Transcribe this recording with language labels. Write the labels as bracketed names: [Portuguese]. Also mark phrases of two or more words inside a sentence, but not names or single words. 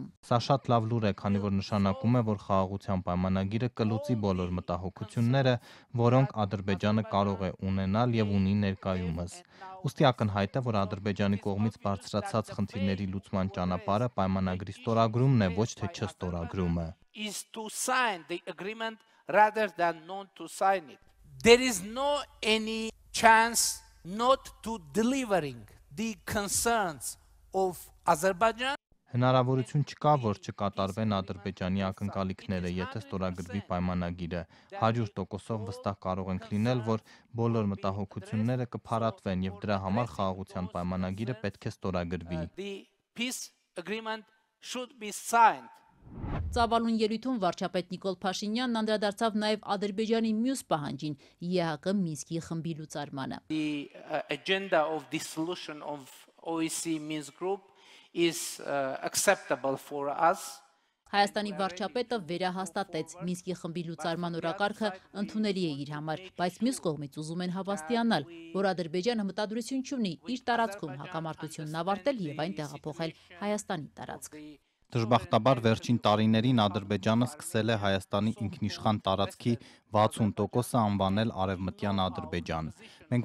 [Armenian] Սա շատ լավ լուր է, քանի որ նշանակում է, որ խաղաղության պայմանագիրը կլուծի բոլոր մտահոգությունները, որոնք Ադրբեջանը կարող է ունենալ եւ ունի ներկայումս։ Ուստի ակնհայտ է, որ Ադրբեջանի կողմից բարձրացած խնդիրների լուծման ճանապարհը պայմանագրի ստորագրումն է, ոչ թե չստորագրումը։ [English] Is to sign the agreement rather than not to sign it. There is no any chance not to delivering the concerns of Azerbaijan. [Armenian] Հնարավորություն չկա, որ չկատարվեն Ադրբեջանի ակնկալիքները, եթե ստորագրվի պայմանագիրը։ 100%-ով վստահ կարող ենք լինել, որ բոլոր մտահոգությունները կփարատվեն եւ դրա համար խաղաղության պայմանագիրը պետք է ստորագրվի։ [English] The peace agreement should be signed. [Armenian] Ծավալուն ելույթում վարչապետ Նիկոլ Փաշինյանն անդրադարձավ նաև Ադրբեջանի մյուս պահանջին՝ ԵԱՀԿ Մինսկի խմբի լուծարմանը։ [English] The agenda of dissolution of OEC Minsk group is acceptable for us. [Armenian] Հայաստանի վարչապետը վերահաստատեց Մինսկի խմբի լուծարման օրակարգը ընդունելի է իր համար, բայց մյուս կողմից ուզում են հավաստիանալ, որ Ադրբեջանը մտադրություն չունի իր տարածքում հակամարտությունն ավարտել եւ այն տեղափոխել Հայաստանի տարածք։ Դժբախտաբար վերջին տարիներին Ադրբեջանը սկսել է Հայաստանի ինքնիշխան տարածքի 60%-ը անվանել Արևմտյան Ադրբեջան։ Մենք